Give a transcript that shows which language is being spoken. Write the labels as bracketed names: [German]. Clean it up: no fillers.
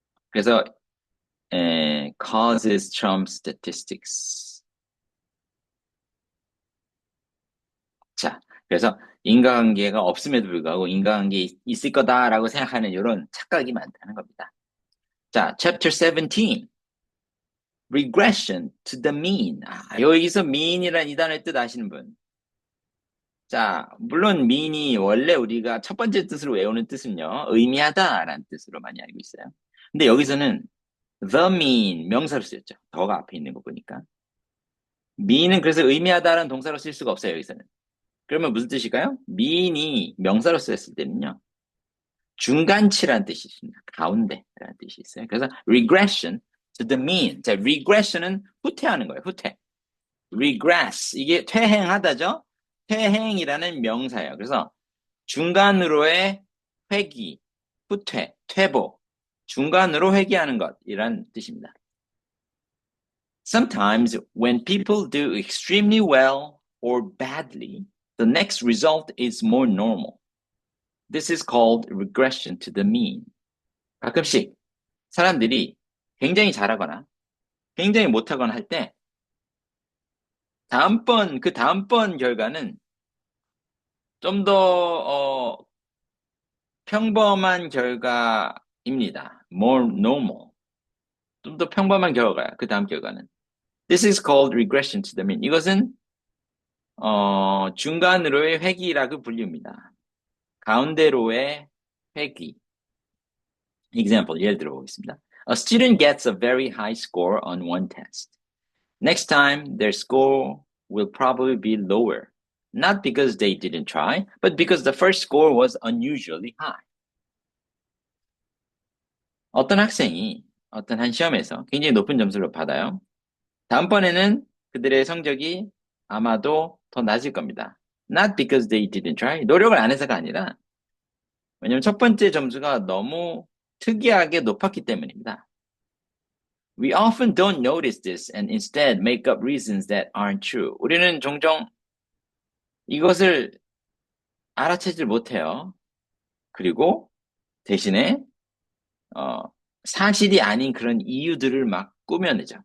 [English] 그래서, causes trump statistics. [Korean] 자, 그래서 인과관계가 없음에도 불구하고 인과관계 있을 거다라고 생각하는 이런 착각이 많다는 겁니다. [English] 자, chapter 17. regression to the mean. [Korean] 여기서 mean이란 이 단어의 뜻 아시는 분? 자, 물론 mean이 원래 우리가 첫 번째 뜻으로 외우는 뜻은요, 의미하다라는 뜻으로 많이 알고 있어요. 근데 여기서는 the mean, 명사로 쓰였죠. 더가 앞에 있는 거 보니까. mean은 그래서 의미하다라는 동사로 쓸 수가 없어요, 여기서는. 그러면 무슨 뜻일까요? mean이 명사로 쓰였을 때는요, 중간치라는 뜻이 있습니다. 가운데라는 뜻이 있어요. [English] 그래서 regression to the mean. [Korean] 자, regression은 후퇴하는 거예요, 후퇴. regress 이게 퇴행하다죠. 퇴행이라는 명사예요. 그래서 중간으로의 회귀, 후퇴, 퇴보, 중간으로 회귀하는 것이란 뜻입니다. [English] Sometimes when people do extremely well or badly, the next result is more normal. This is called regression to the mean. [Korean] 가끔씩 사람들이 굉장히 잘하거나 굉장히 못하거나 할 때 다음번 결과는 좀 더, 평범한 결과입니다. [English] more normal. [Korean] 좀 더 평범한 결과야. 그 다음 결과는. [English] This is called regression to the mean. [Korean] 이것은, 중간으로의 회귀라고 불립니다. 가운데로의 회귀. example, 예를 들어 보겠습니다. [English] A student gets a very high score on one test. Next time, their score will probably be lower. Not because they didn't try, but because the first score was unusually high. [Korean] 어떤 학생이 어떤 한 시험에서 굉장히 높은 점수를 받아요. 다음번에는 그들의 성적이 아마도 더 낮을 겁니다. [English] Not because they didn't try. [Korean] 노력을 안 해서가 아니라 왜냐면 첫 번째 점수가 너무 특이하게 높았기 때문입니다. [English] We often don't notice this and instead make up reasons that aren't true. [Korean] 우리는 종종 이것을 알아채질 못해요. 그리고 대신에 사실이 아닌 그런 이유들을 막 꾸며내죠.